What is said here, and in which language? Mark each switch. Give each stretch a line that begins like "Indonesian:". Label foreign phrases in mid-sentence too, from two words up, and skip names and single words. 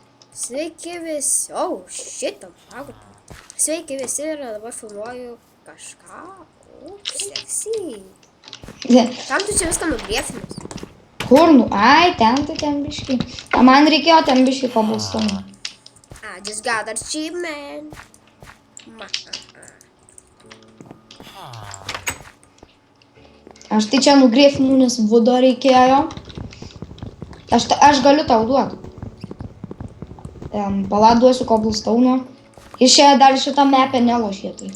Lithuanian: Sveiki visi. Šitą. Sveiki visi ir dabar filmuoju kažką. Seksy. Kam tu čia viską nugriefinęs? Kur, nu, ai, ten tai ten biškai. A man reikėjo ten biškai cobblestone.
English: I just got an achievement.
Lithuanian: Aš tai čia nugriefinau, nes vudo reikėjo. Aš galiu tau duoti. Pala duosiu cobblestone. Ir čia dar šitą mapę nelošė tai.